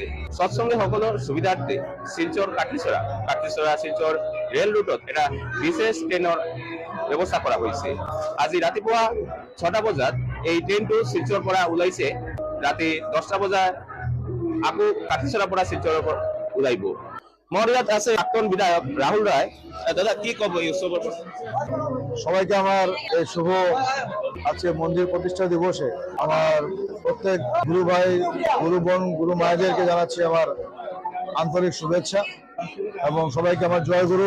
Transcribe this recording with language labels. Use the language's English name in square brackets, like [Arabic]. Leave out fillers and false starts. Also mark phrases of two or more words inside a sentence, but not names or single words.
[Assamese] সৎসঙ্গী সকলৰ সুবিধাৰ্থে শিলচৰ কাটলিছড়া শিলচৰ ৰেল ৰুটত এটা বিশেষ ট্ৰেইনৰ ব্যৱস্থা কৰা হৈছে। আজি ৰাতিপুৱা 6টা বজাত এই ট্ৰেইনটো শিলচৰৰ পৰা ওলাইছে। ৰাতি 10টা বজাত আকৌ কাটলিছড়াৰ পৰা শিলচৰৰ পৰা ওলাইব। মোৰ ইয়াত আছে প্রাক্তন বিধায়ক রাহুল রায়। দাদা কি কব এই উৎসবের? [Bangla] সবাইকে আমার এই শুভ আজকে মন্দির প্রতিষ্ঠা দিবসে আমার প্রত্যেক গুরু ভাই, গুরু বোন, গুরু মায়েদেরকে জানাচ্ছি আমার আন্তরিক শুভেচ্ছা এবং সবাইকে আমার জয় গুরু।